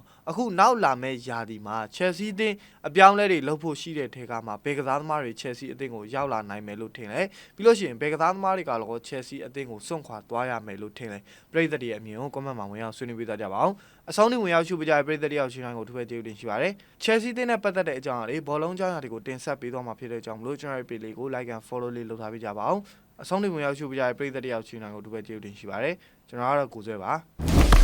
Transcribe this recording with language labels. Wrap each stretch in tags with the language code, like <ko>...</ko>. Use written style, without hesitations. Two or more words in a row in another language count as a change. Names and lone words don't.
<my>အခုနောက်လာမယ့်ရာသီမှာ Chelsea အသင်းအပြောင်းလဲတွေလုပ်ဖို့ရှိတဲ့ထဲကမှာဘယ်ကစားသမားတွေ Chelsea အသင်းကိုရောက်လာနိုင်မယ်လို့ထင်လဲပြီးလို့ရှိရင်ဘယ်ကစားသမားတွေကလည်း Chelsea အသင်းကိုစွန့်ခွာသွားရမယ်လို့ထင်လဲပရိသတ်တွေအမြင်ကို comment မှာဝင်ရောက်ဆွေးနွေးပေးကြပါအောင်အဆုံးထိဝင်ရောက်ရှုပေးကြတဲ့ပရိသတ်တွေရောက်ရှင်းတိုင်းကိုထူးပဲကျေးဇူးတင်ရှိပါတယ် Chelsea အသင်းနဲ့ပတ်သက်တဲ့အကြောင်းအရာတွေဘောလုံးအကြောင်းအရာတွေကိုတင်ဆက်ပေးသွားမှာဖြစ်တဲ့အကြောင်းမလို့ကျွန်တော်ရဲ့ page လေးကို</my> <en>like and follow</en> <my>လေးလုပ်ထားပေးကြပါအောင်အဆုံးထိဝင်ရောက်ရှုပေးကြတဲ့ပရိသတ်တွေရောက်ရှင်းတိုင်းကိုထူးပဲကျေးဇူးတင်ရှိပါတယ်ကျွန်တော်ကတော့ကိုဆွဲပါ</my>